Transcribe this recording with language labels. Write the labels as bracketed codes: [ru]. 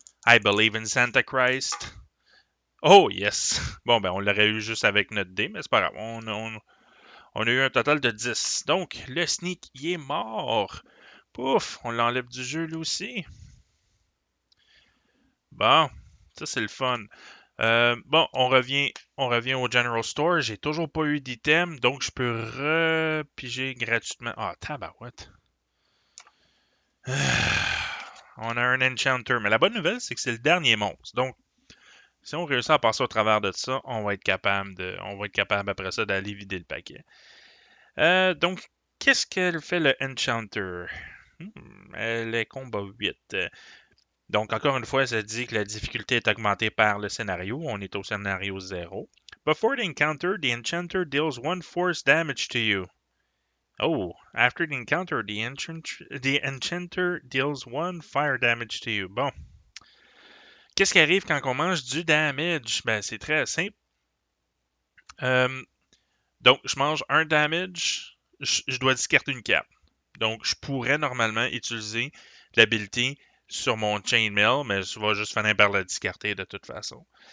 [en] I believe in Santa Christ. Oh, yes. [fr] Bon, ben, on l'aurait eu juste avec notre dé, mais c'est pas grave. On a eu un total de 10. Donc, le sneak, il est mort. Pouf, on l'enlève du jeu, lui aussi. Bon, ça, c'est le fun. Bon, on revient au General Store. J'ai toujours pas eu d'item, donc je peux repiger gratuitement. Ah, tabarouette. On a un Enchanter. Mais la bonne nouvelle, c'est que c'est le dernier monstre. Donc, si on réussit à passer au travers de ça, on va être capable après ça d'aller vider le paquet. Donc, qu'est-ce qu'elle fait le Enchanter? Elle est combat 8. Donc, encore une fois, ça dit que la difficulté est augmentée par le scénario. On est au scénario 0. [en] Before the encounter, the Enchanter deals 1 force damage to you. Oh, after the encounter, the Enchanter deals 1 fire damage to you. [fr] Bon. Qu'est-ce qui arrive quand on mange du damage? Ben, c'est très simple. Donc, je mange un damage, je dois discarter une carte. Donc, je pourrais normalement utiliser l'habilité sur mon chainmail, mais je vais juste finir par la discarter de toute façon.